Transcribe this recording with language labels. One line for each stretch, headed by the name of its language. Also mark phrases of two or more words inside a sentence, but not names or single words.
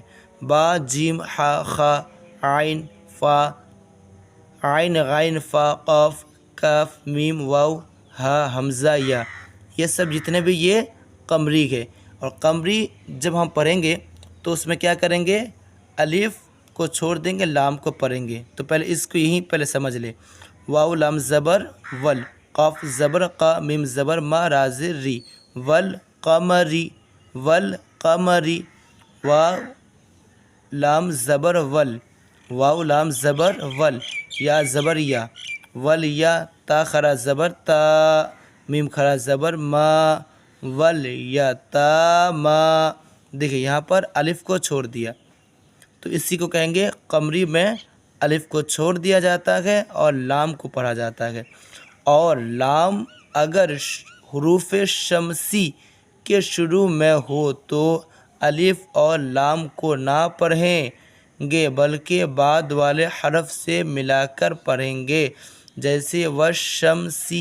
Urdu: با جیم ہا خا عین فا، عین غین فا قاف کاف میم واو ہا حمزہ یا، یہ سب جتنے بھی یہ قمری ہے۔ اور قمری جب ہم پڑھیں گے تو اس میں کیا کریں گے، الف کو چھوڑ دیں گے، لام کو پڑھیں گے۔ تو پہلے اس کو یہیں پہلے سمجھ لیں۔ واو لام زبر ول، قاف زبر قا، میم زبر ما، را زر ری، والقمری، والقمری۔ واو لام زبر ول، واو لام زبر ول، یا زبر یا، ول یا، تا خرا زبر تا، میم خرا زبر ما، ول یا تا ما۔ دیکھیں یہاں پر الف کو چھوڑ دیا، تو اسی کو کہیں گے قمری میں الف کو چھوڑ دیا جاتا ہے اور لام کو پڑھا جاتا ہے۔ اور لام اگر حروف شمسی کے شروع میں ہو تو الف اور لام کو نہ پڑھیں گے، بلکہ بعد والے حرف سے ملا کر پڑھیں گے، جیسے والشمسی۔